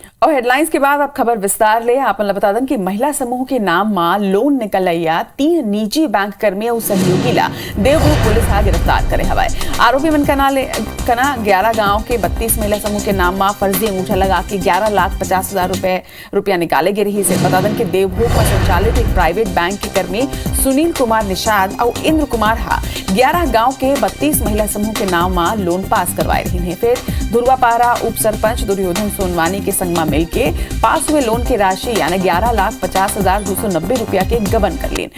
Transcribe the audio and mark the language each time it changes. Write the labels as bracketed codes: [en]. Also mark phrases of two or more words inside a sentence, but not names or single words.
[hne] अब हेडलाइंस के बाद अब खबर विस्तार ले आपन बता दें कि महिला समूह के नाम मां लोन निकलैया 3 निजी बैंक कर्मी और सहयोगी ला देवभोग पुलिस आ गिरफ्तार करे हवाए। आरोपी मन कना 11 गांव के 32 महिला समूह के नाम मां फर्जी अंगूठा लगा के 11,50,000 रुपया निकाले गे रही से। बता दें कि देवभोग में संचालित एक प्राइवेट बैंक के कर्मी सुनील कुमार निषाद और इंद्र कुमार हा 11 गांव के 32 महिला समूह के नाम मां लोन पास करवाए रही है। फिर धुरवापारा उप सरपंच दुर्योधन सोनवानी के संग में मिलके पास हुए लोन की राशि यानी 11,50,290 रुपया के गबन कर ली।